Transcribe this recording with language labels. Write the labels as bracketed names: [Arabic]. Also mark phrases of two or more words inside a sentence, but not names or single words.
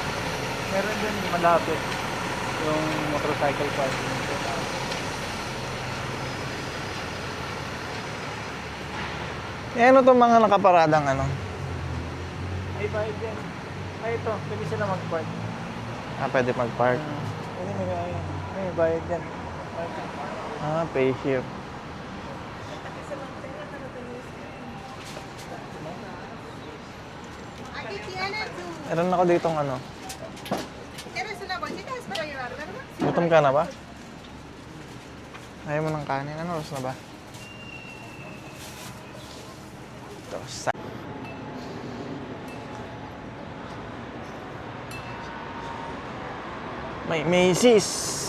[Filipino] Meron din malapit yung [English] motorcycle parking. [Filipino] Eh, ano itong mga nakaparadang ano? Ay, bayad yan. Ay, ito. Pwede sila mag-park. Pwede mag-park. Pwede may bayad yan. [English] Pay here. [Spanish] Aquí tiene tu... [Filipino] Meron ako ditong ano. [Spanish] ¿Quieres una bolsita? Es para llevar, ¿verdad? [Filipino] Gutom ka na ba? Ayaw mo ng kanin. Ano oras na ba? Ito, may Macy's.